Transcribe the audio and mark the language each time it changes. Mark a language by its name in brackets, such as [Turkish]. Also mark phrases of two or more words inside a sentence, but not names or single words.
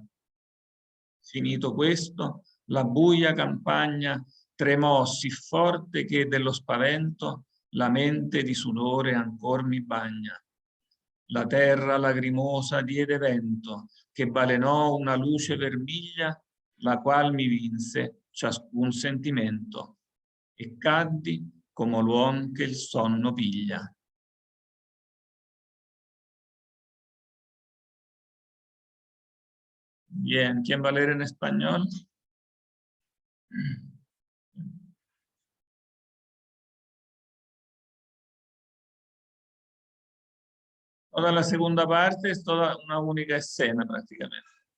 [Italian] Finito questo, la buia campagna tremò sì forte che dello spavento la mente di sudore ancor mi bagna. La terra lagrimosa diede vento, che balenò una luce vermiglia, la qual mi vinse ciascun sentimento, e caddi come l'uom che il sonno piglia. [Spanish] Bien, ¿quién va a leer en español? Toda la segunda parte es toda una única escena prácticamente.